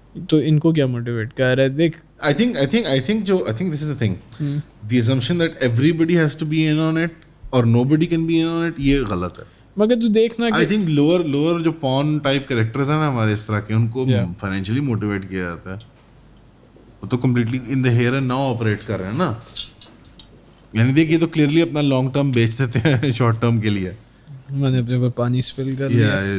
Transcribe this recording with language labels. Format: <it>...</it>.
<ur>تو ان کو کیا موٹیویٹ کر رہا ہے؟ دیکھ</ur> <en>I think this is the thing. The assumption that everybody has to be in on it or nobody can be in on it,</en> <ur>یہ غلط ہے. مگر تو دیکھنا</ur> <en>I think lower</en> <ur>جو پون ٹائپ کریکٹرز ہیں نا ہمارے اس طرح کے, ان کو فائنینشلی موٹیویٹ کیا جاتا ہے. وہ تو</ur> <en>completely in the here and now</en> <ur>operate کر رہے ہیں نا. یعنی دیکھیے تو کلیئرلی اپنا لانگ ٹرم بیچ دیتے ہیں شارٹ ٹرم کے لیے. میں نے اپنے اوپر پانی اسپل کر لیا.</ur>